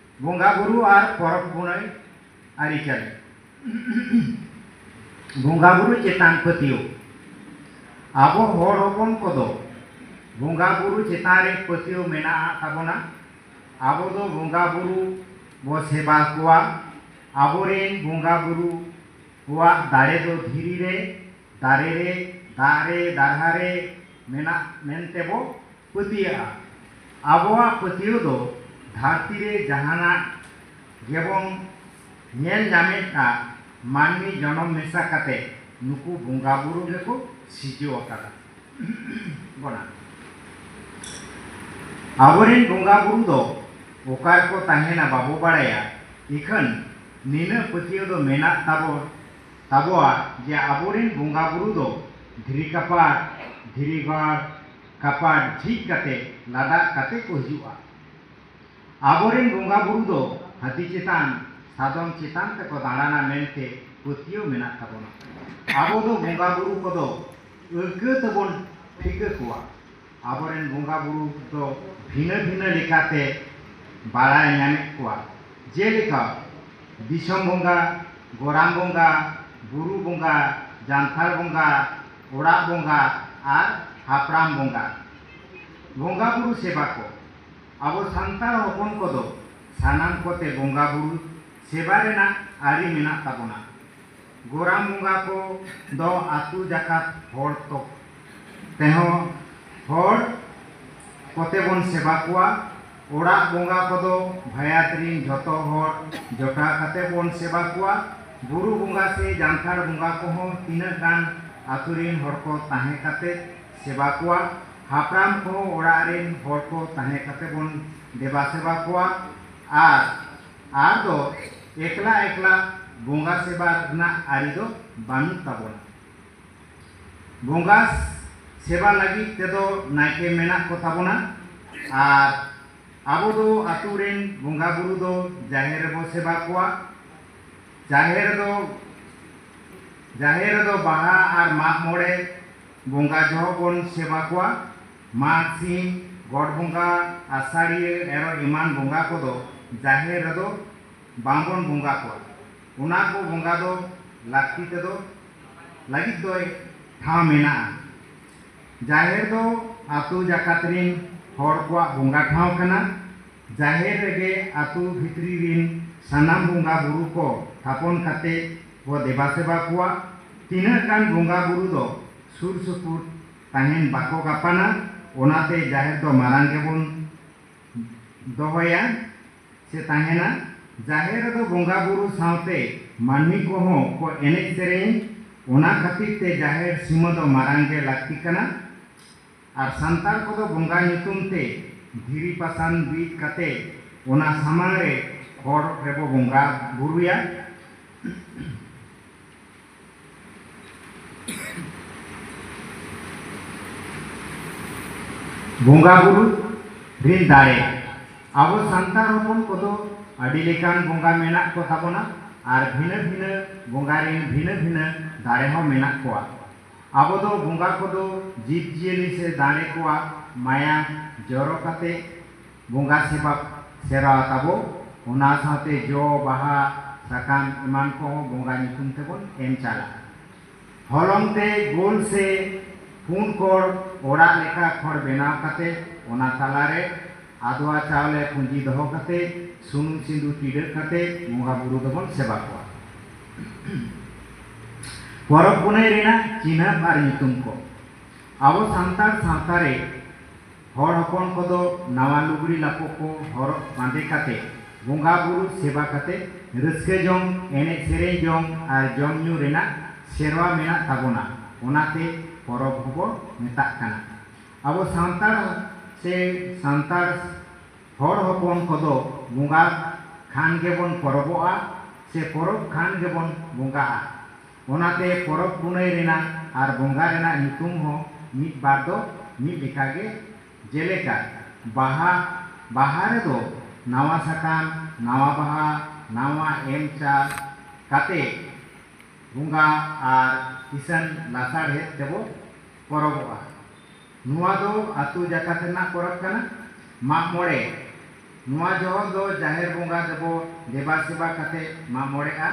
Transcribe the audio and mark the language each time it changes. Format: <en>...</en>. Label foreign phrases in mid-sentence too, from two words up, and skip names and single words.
<sat>बंगा बुरु और परब पुनई आरिचाली बंगा बुरु चेतान पतियो आबो हर हपन कोदो बंगा बुरु चेतान रे पतियो मेना ताबोना आबो दो बंगा बुरु बो सेवा कोआ आबोरेन बंगा बुरु कोआ दारे दो धीरी रे दारे दारहारे मेना मेनते बो पतिया आबोआ पतियो दो धरती रे जहाना गेबों नेल जामेटा मानवी जन्म मेसा काते नुकु बंगा बुरु गेको सिजो अकादा बना आबोरेन बंगा बुरु दो ओकार को ताहेना बाबो बाड़ाया इखन नीना पतियो दो मेना ताबोआ जे आबोरेन बंगा बुरु दो धीरी कपाट धीरी गाड़ कपाट झीक काते लादा काते को हिजुआ आबोरेन बंगा बुरु दो हाथी चेतान सादम चेतान तक दाड़ाना मेनते पतियो मेना ताबोना आबो दो बंगा बुरु को दो उर्ग तबोन फिक कोआ आबोरेन बंगा बुरु दो भिन्न भिन्न लेकाते बाड़ाय नामे कोआ जेलेका दिसम बंगा गोराम बंगा बुरु बंगा जानथार बंगा ओड़ा बंगा और हापराम बंगा बंगा बुरु सेवा को आबो सान्तार हपन को दो सानाम कोते बंगा बुरु सेवा रेना आरी मेना ताबोना गोराम बंगा को दो आतु जाकात हर तो तेहो हर कोते बन सेवा कोआ ओड़ा बंगा को दो भायात्रीन जतो हर जटा काते बन सेवा कोआ बुरु बंगा से जानथार बंगा को हो तीना गान आतुरीन हर को ताहे काते सेवा कोआ हापराम को ओड़ा रेन हर को ताहे काते बन देवा सेवा कोआ आर दो एकला एकला बंगा सेवा ना आरी दो बानु ताबोना बंगा सेवा लगी ते दो नायके मेना को ताबोना आर आबो दो आतुरेन बंगा बुरु दो जाहेर बो सेवा कोआ जाहेर दो बाहा और माग मोड़े बंगा जह बन सेवा कोआ माग सिम गड़ बंगा आषाढ़ी एरो इमान बंगा को दो जाहेर दो बांबन बंगा कोआ उना को बंगा दो लाक्ति ते दो लगित दो ठाव मेना जाहेर दो आतु जाकातरीन हर को बंगा ठाव कना जाहेर रेगे आतु भितरी रिन सानाम बंगा बुरु को थापन काते वो देवा सेवा कोआ तीना गान बंगा बुरु दो सुर सुपुर ताहेन बाको गापाना ओनाते जाहेर दो मारांग गेबोन दोहया से ताहेना जाहेर दो बंगा बुरु सावते मानवी को हो को एनेज सेरेन ओना खातिर ते जाहेर सीमा दो मारांग गे लाक्ति कना और सांतार को दो बंगा नितुम ते धीरी पासान बीत काते ओना सामांग रे हर रेबो बंगा बुरुया बंगा बुरु रिन दारे आबो सांतार हपन को दो आदि लेकान बंगा मेना को ताबोना और भिन्न भिन्न बंगा रिन भिन्न भिन्न दारे हो मेना कोआ आबो दो बंगा को दो जीव जियली से दारे कोआ माया जरो काते बंगा सेवा सेरा ताबो ओना साथे जो बाहा साकाम इमान को बंगा निकुम तेबोन एम चाला हलंते गोल से पुन कोर ओड़ा लेका खड़ बेनाव काते ओना तालारे आदुआ चावले पुंजी दहो काते सुनुम सिंदू टिडर काते बंगा बुरु दबोन सेवा कोआ परब पुनई रेना चिन्ह और नितुम को आबो सांतार सावतारे हर हपन को दो नावा लुगड़ी लापो को हर बांधे काते बंगा बुरु सेवा काते रस्के जोंग एने सेरे जोंग और जम न्यू रेना सेरवा मेना ताबोना ओनाते परब हबो मेता काना आबो सांतार से सांतार हर हपन को दो बंगा खान गेबोन परबोआ से परब खान गेबोन बंगा ओनाते परब पुनई रेना और बंगा रेना नितुम हो मिट बार दो मिट लेकागे जेलेका बाहा रे दो नावा साकाम नावा बाहा नावा एम चा काते बंगा और इसन लासार हे तेबो परबोआ नुआ दो आतु जाकात ना परब कना माग मोड़े ᱱᱚᱣᱟ ᱡᱚᱦᱚᱜ ᱫᱚ ᱡᱟᱦᱮᱨ ᱵᱚᱸᱜᱟ ᱫᱚᱵᱚ ᱫᱮᱵᱟ ᱥᱮᱵᱟ ᱠᱟᱛᱮ ᱢᱟᱜ ᱢᱚᱬᱮᱜᱼᱟ।</sat>